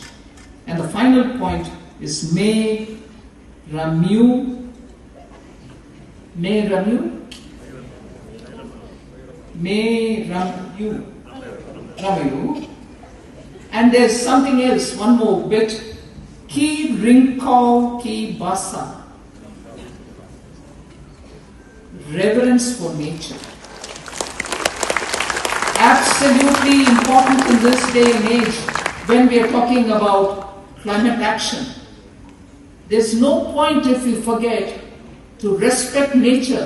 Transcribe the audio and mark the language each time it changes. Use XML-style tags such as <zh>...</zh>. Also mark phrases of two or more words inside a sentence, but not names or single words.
<en>And the final point is Me Ramu. And there's something else, one more bit.</en> <kha>Ki ringkau ki basa.</kha> <en>Reverence for nature. Absolutely important in this day and age when we are talking about climate action. There's no point if we forget to respect nature.</en>